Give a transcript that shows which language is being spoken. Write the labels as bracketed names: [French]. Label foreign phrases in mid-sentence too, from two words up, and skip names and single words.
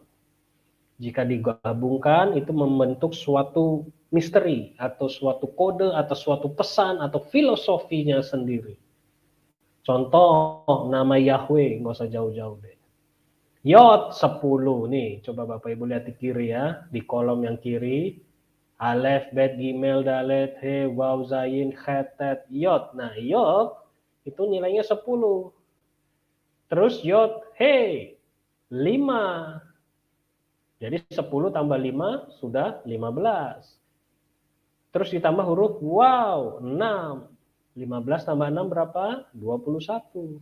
[Indonesian] Jika digabungkan, itu membentuk suatu misteri, atau suatu kode, atau suatu pesan, atau filosofinya sendiri. Contoh, nama Yahweh, nggak usah jauh-jauh deh. Yod 10, nih, coba Bapak Ibu lihat di kiri ya, di kolom yang kiri. Alef, Bet, Gimel, Dalet, He, Waw, Zayin, Chet, Tet, Yod. Nah, Yod itu nilainya 10. Terus Yod, He, 5. Jadi 10 tambah 5 sudah 15. Terus ditambah huruf Waw, 6. 15 tambah 6 berapa? 21.